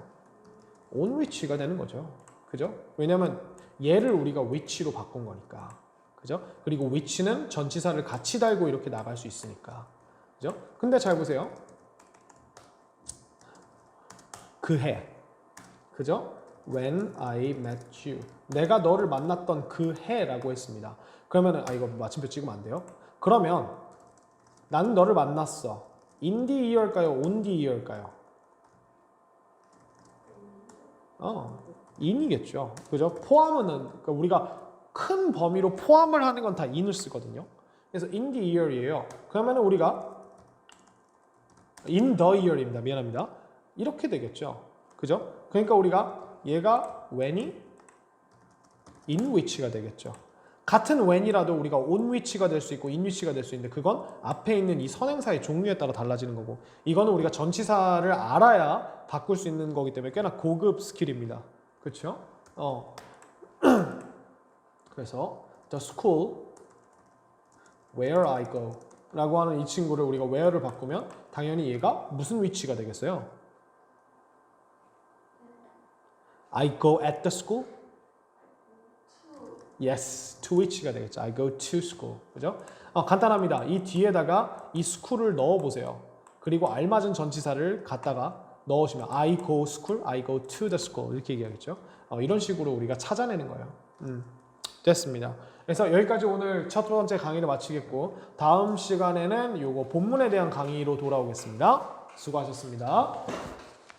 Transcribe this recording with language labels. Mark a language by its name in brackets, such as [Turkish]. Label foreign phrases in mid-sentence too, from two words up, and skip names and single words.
[English] on which [Korean] 가 되는 거죠. 그죠? 왜냐면 얘를 우리가 which로 바꾼 거니까. 그죠? 그리고 which는 전치사를 같이 달고 이렇게 나갈 수 있으니까. 그죠? 근데 잘 보세요. 그 해. 그죠? [English] When I met you. [Korean] 내가 너를 만났던 그 해라고 했습니다. 그러면은 이거 마침표 찍으면 안 돼요. 그러면 나는 너를 만났어. [English] In the year일까요? On the year일까요? [Korean] in이겠죠. 그죠? 포함은 그러니까 우리가 큰 범위로 포함을 하는 건 다 in을 쓰거든요. 그래서 [English] in the year [Korean] 이에요. 그러면은 우리가 [English] in the year [Korean] 입니다. 미안합니다. 이렇게 되겠죠. 그죠? 그러니까 우리가 얘가 when이 [English] in which [Korean] 가 되겠죠. 같은 when이라도 우리가 [English] on which [Korean] 가 될 수 있고 [English] in which [Korean] 가 될 수 있는데, 그건 앞에 있는 이 선행사의 종류에 따라 달라지는 거고, 이거는 우리가 전치사를 알아야 바꿀 수 있는 거기 때문에 꽤나 고급 스킬입니다. 그렇죠? 그래서 [English] the school where I go [Korean] 라고 하는 이 친구를 우리가 where를 바꾸면 당연히 얘가 무슨 위치가 되겠어요? [English] I go at the school? Yes, to which가 되겠죠. I go to school. [Korean] 그죠? 간단합니다. 이 뒤에다가 이 school을 넣어보세요. 그리고 알맞은 전치사를 갖다가 넣으시면 [English] I go school, I go to the school [Korean] 이렇게 얘기하겠죠. 이런 식으로 우리가 찾아내는 거예요. 됐습니다. 그래서 여기까지 오늘 첫 번째 강의를 마치겠고 다음 시간에는 요거 본문에 대한 강의로 돌아오겠습니다. 수고하셨습니다.